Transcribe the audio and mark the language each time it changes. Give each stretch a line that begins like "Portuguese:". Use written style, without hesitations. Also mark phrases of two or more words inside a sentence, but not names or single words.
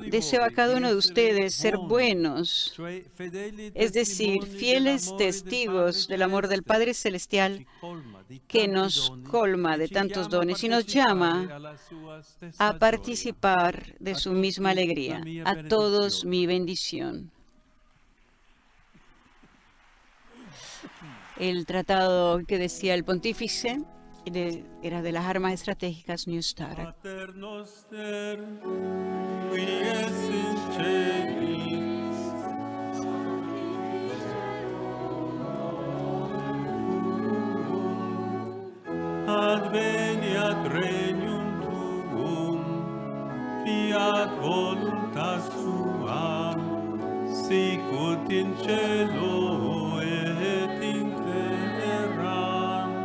Spanish: Deseo a cada uno de ustedes ser buenos, es decir, fieles testigos del amor del Padre Celestial, que nos colma de tantos dones y nos llama a participar de su misma alegría. A todos mi bendición. El tratado que decía el pontífice era de las armas estratégicas New Start.
Latin: Pater noster, qui es in celis, adveniat regnum tuum, fiat voluntas tua, sicut in cielo et in terra.